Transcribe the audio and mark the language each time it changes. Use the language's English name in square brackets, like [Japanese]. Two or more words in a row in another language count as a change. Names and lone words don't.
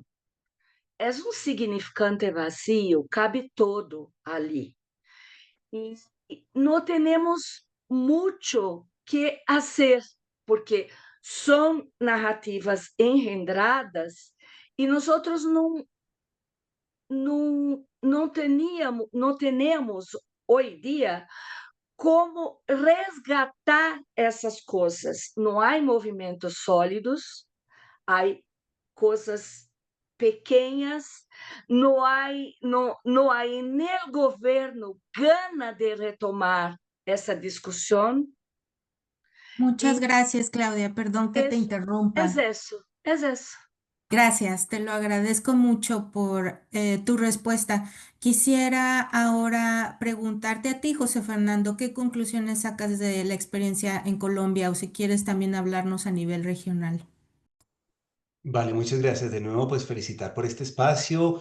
[Spanish] Es un significante vacío, cabe todo allí. Y no tenemos mucho que hacer, porque son narrativas engendradas y nosotros [Portuguese] não temos hoje dia como resgatar essas coisas. Não há movimentos sólidos, há coisas pequenas, não há no governo gana de retomar essa discussão. [Spanish] Muchas [Portuguese] E [Spanish] gracias, Claudia. Perdón que te [Portuguese] é [Spanish] interrumpa. [Portuguese] isso, é isso. [Spanish] Gracias, te lo agradezco mucho por tu respuesta. Quisiera ahora preguntarte a ti, José Fernando, ¿qué conclusiones sacas de la experiencia en Colombia o si quieres también hablarnos a nivel regional? Vale, muchas gracias de nuevo, pues felicitar por este espacio.